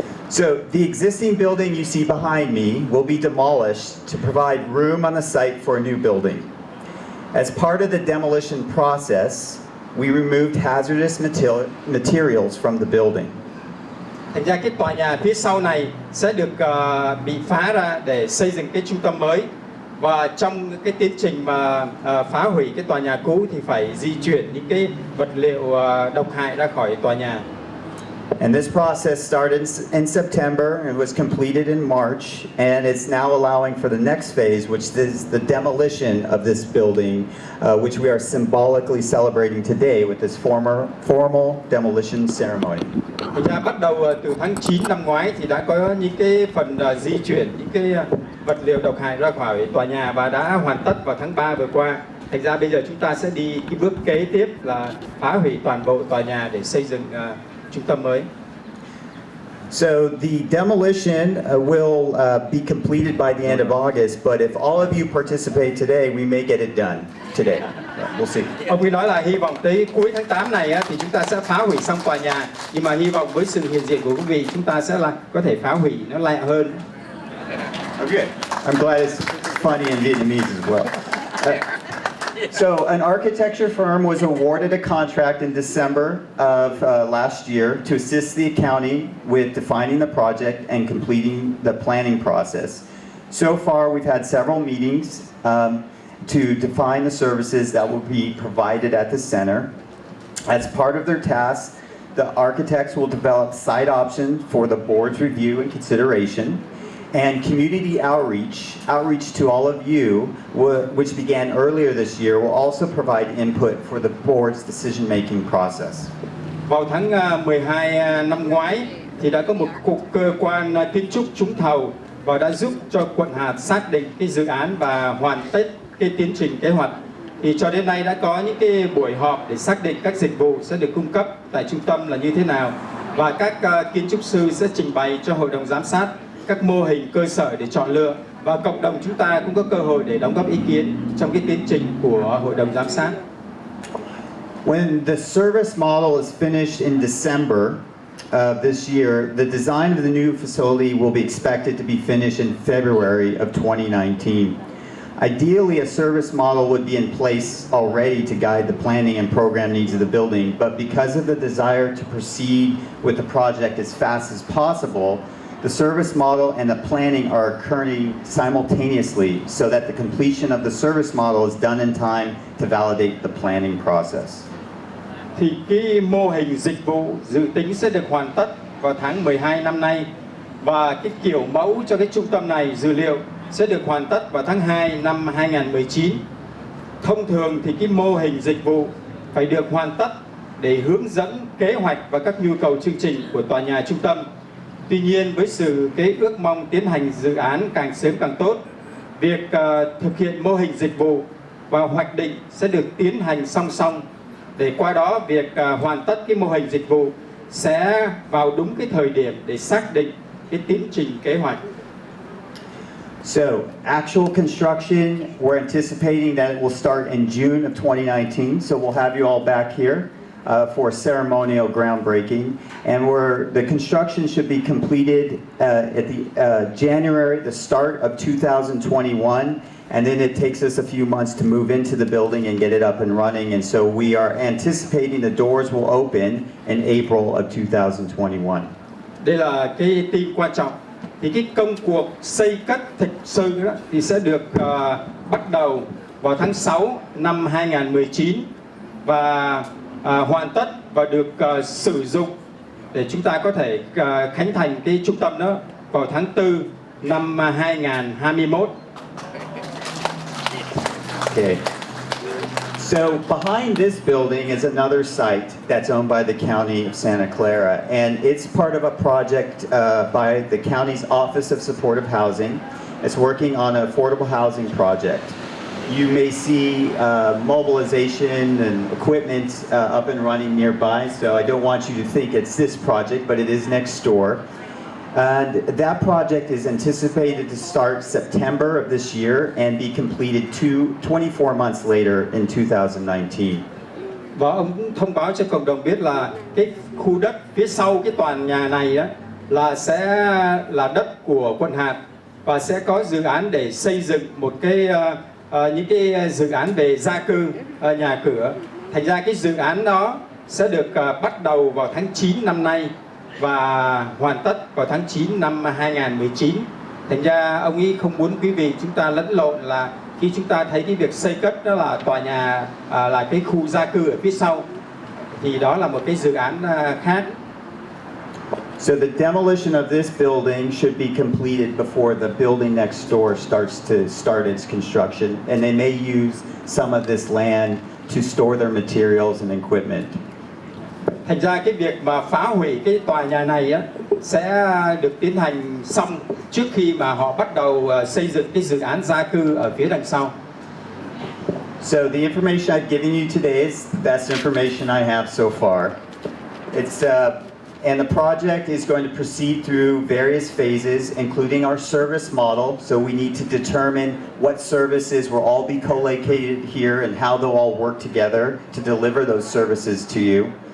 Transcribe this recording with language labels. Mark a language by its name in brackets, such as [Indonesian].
[English] So the existing building you see behind me will be demolished to provide room on the site for a new building. As part of the demolition process, we removed hazardous materials from the building. [Vietnamese] Thành ra cái tòa nhà phía sau này sẽ được bị phá ra để xây dựng cái trung tâm mới. Và trong cái tiến trình mà phá hủy cái tòa nhà cũ thì phải di chuyển những cái vật liệu độc hại ra khỏi tòa nhà. [English] And this process started in September and was completed in March, and it's now allowing for the next phase, which is the demolition of this building, which we are symbolically celebrating today with this formal demolition ceremony. [Vietnamese] Thành ra bắt đầu từ tháng 9 năm ngoái thì đã có những cái phần di chuyển những cái vật liệu độc hại ra khỏi tòa nhà và đã hoàn tất vào tháng 3 vừa qua. Thành ra bây giờ chúng ta sẽ đi cái bước kế tiếp là phá hủy toàn bộ tòa nhà để xây dựng trung tâm mới. [English] So the demolition will be completed by the end of August, but if all of you participate today, we may get it done today. Yeah, we'll see. [Vietnamese] Ông ấy nói là hy vọng tới cuối tháng 8 này thì chúng ta sẽ phá hủy xong tòa nhà, nhưng mà hy vọng với sự hiện diện của quý vị chúng ta sẽ là có thể phá hủy nó lẹ hơn. [English] Okay. I'm glad it's funny in Vietnamese as well. So an architecture firm was awarded a contract in December of last year to assist the county with defining the project and completing the planning process. So far, we've had several meetings to define the services that will be provided at the center. As part of their task, the architects will develop site options for the board's review and consideration. And community outreach to all of you, which began earlier this year, will also provide input for the board's decision-making process. [Vietnamese] Vào tháng 12 năm ngoái thì đã có một cục cơ quan kiến trúc trúng thầu và đã giúp cho quận hạt xác định cái dự án và hoàn tất cái tiến trình kế hoạch. Thì cho đến nay đã có những cái buổi họp để xác định các dịch vụ sẽ được cung cấp tại trung tâm là như thế nào, và các kiến trúc sư sẽ trình bày cho hội đồng giám sát các mô hình cơ sở để chọn lựa, và cộng đồng chúng ta cũng có cơ hội để đóng góp ý kiến trong cái tiến trình của hội đồng giám sát. [English] When the service model is finished in December this year, the design of the new facility will be expected to be finished in February of 2019. Ideally, a service model would be in place already to guide the planning and program needs of the building, but because of the desire to proceed with the project as fast as possible, the service model and the planning are occurring simultaneously so that the completion of the service model is done in time to validate the planning process. [Vietnamese] Thì cái mô hình dịch vụ dự tính sẽ được hoàn tất vào tháng 12 năm nay, và cái kiểu mẫu cho cái trung tâm này dữ liệu sẽ được hoàn tất vào tháng 2 năm 2019. Thông thường thì cái mô hình dịch vụ phải được hoàn tất để hướng dẫn kế hoạch và các nhu cầu chương trình của tòa nhà trung tâm. Tuy nhiên, với sự cái ước mong tiến hành dự án càng sớm càng tốt, việc thực hiện mô hình dịch vụ và hoạch định sẽ được tiến hành song song để qua đó việc hoàn tất cái mô hình dịch vụ sẽ vào đúng cái thời điểm để xác định cái tiến trình kế hoạch. [English] So, actual construction, we're anticipating that it will start in June of 2019. So we'll have you all back here for ceremonial groundbreaking. And the construction should be completed at the January, the start of 2021. And then it takes us a few months to move into the building and get it up and running. And so we are anticipating the doors will open in April of 2021. [Vietnamese] Đây là cái tin quan trọng. Thì cái công cuộc xây cất thực sự đó, thì sẽ được bắt đầu vào tháng 6 năm 2019 và hoàn tất và được sử dụng để chúng ta có thể khánh thành cái trung tâm đó vào tháng 4 năm 2021. [English] Okay. So behind this building is another site that's owned by the County of Santa Clara, and it's part of a project by the county's Office of Supportive Housing. It's working on an affordable housing project. You may see mobilization and equipment up and running nearby, so I don't want you to think it's this project, but it is next door. And that project is anticipated to start September of this year and be completed 24 months later in 2019. [Vietnamese] Và ông cũng thông báo cho cộng đồng biết là cái khu đất phía sau cái tòa nhà này á, là sẽ là đất của quận hạt và sẽ có dự án để xây dựng một cái những cái dự án về gia cư nhà cửa. Thành ra cái dự án đó sẽ được bắt đầu vào tháng 9 năm nay và hoàn tất vào tháng 9 năm 2019. Thành ra ông ấy không muốn quý vị chúng ta lẫn lộn là khi chúng ta thấy cái việc xây cất đó là tòa nhà là cái khu gia cư ở phía sau thì đó là một cái dự án khác. [English] So the demolition of this building should be completed before the building next door start its construction, and they may use some of this land to store their materials and equipment. [Vietnamese] Thành ra cái việc mà phá hủy cái tòa nhà này á, sẽ được tiến hành xong trước khi mà họ bắt đầu xây dựng cái dự án gia cư ở phía đằng sau. [English] So the information I've given you today is the best information I have so far. And the project is going to proceed through various phases, including our service model. So we need to determine what services will all be co-located here and how they'll all work together to deliver those services to you.